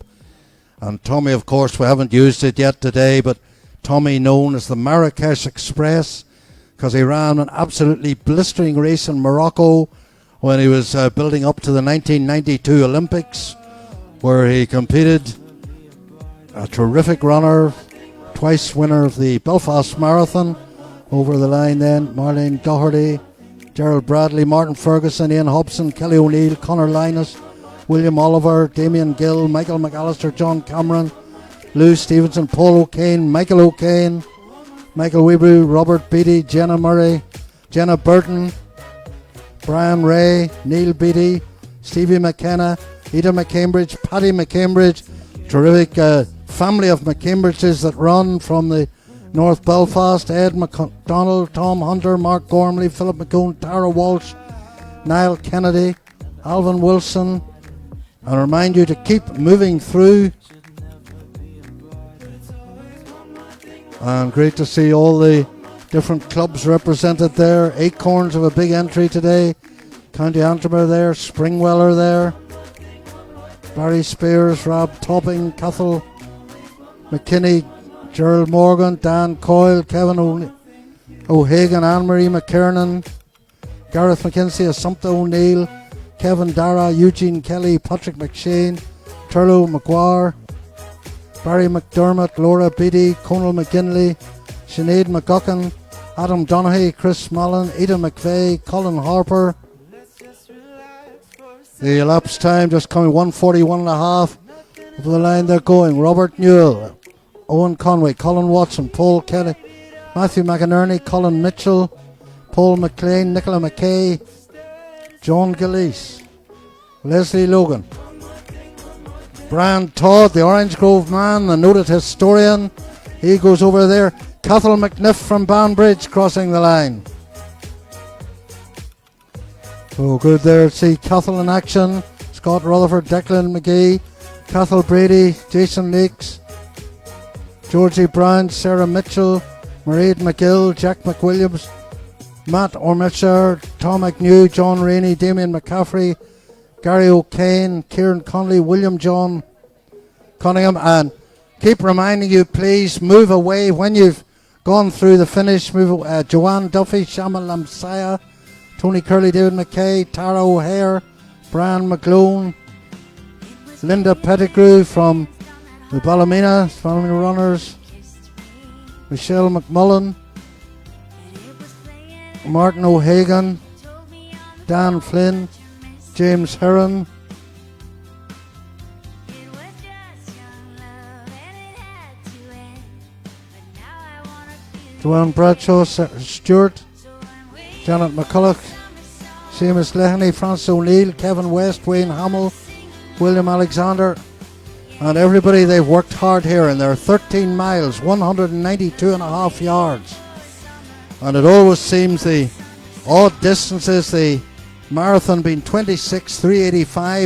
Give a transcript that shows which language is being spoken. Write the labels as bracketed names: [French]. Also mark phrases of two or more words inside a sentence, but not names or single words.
[English] And Tommy, of course, we haven't used it yet today, but Tommy known as the Marrakesh Express, because he ran an absolutely blistering race in Morocco when he was building up to the 1992 Olympics, where he competed. A terrific runner, twice winner of the Belfast Marathon. Over the line then, Marlene Doherty, Gerald Bradley, Martin Ferguson, Ian Hobson, Kelly O'Neill, Conor Linus, William Oliver, Damien Gill, Michael McAllister, John Cameron, Lou Stevenson, Paul O'Kane, Michael O'Kane, Michael Weebrew, Robert Beattie, Jenna Murray, Jenna Burton, Brian Ray, Neil Beattie, Stevie McKenna, Ida McCambridge, Paddy McCambridge, terrific family of McCambridges that run from the North Belfast, Ed McDonald, Tom Hunter, Mark Gormley, Philip McCone, Tara Walsh, Niall Kennedy, Alvin Wilson, and remind you to keep moving through. And great to see all the different clubs represented there. Acorns have a big entry today. County Antrim are there, Springwell are there, Barry Spears, Rob Topping, Cathal McKinney, Gerald Morgan, Dan Coyle, Kevin O'Hagan, Anne-Marie McKiernan, Gareth McKinsey, Assumpta O'Neill, Kevin Dara, Eugene Kelly, Patrick McShane, Turlo McGuire, Barry McDermott, Laura Beattie, Conal McGinley, Sinead McGuckin, Adam Donaghy, Chris Mullen, Ada McVeigh, Colin Harper. The elapsed time just coming 1:41.5. Over the line they're going. Robert Newell, Owen Conway, Colin Watson, Paul Kelly, Matthew McInerney, Colin Mitchell, Paul McLean, Nicola McKay, John Gilleese, Leslie Logan, Brian Todd, the Orange Grove man, the noted historian. He goes over there. Cathal McNiff from Banbridge crossing the line. So good there to see Cathal in action. Scott Rutherford, Declan McGee, Cathal Brady, Jason Lakes, Georgie Brown, Sarah Mitchell, Mairead McGill, Jack McWilliams, Matt Ormisher, Tom McNew, John Rainey, Damien McCaffrey, Gary O'Kane, Kieran Conley, William John Cunningham. And keep reminding you, please move away when you've gone through the finish. Move Joanne Duffy, Shaman Lamsaya, Tony Curley, David McKay, Tara O'Hare, Brian McGlone, Linda Pettigrew from the Ballymena Runners, Michelle McMullen, Martin O'Hagan, Dan Flynn, James Heron, Joanne Bradshaw, Stewart, Janet McCulloch, Seamus Leahy, Francis O'Neill, Kevin West, Wayne Hamill, William Alexander, and everybody. They've worked hard here, and they're 13 miles, 192.5 yards. And it always seems the odd distances, the marathon being 26,385.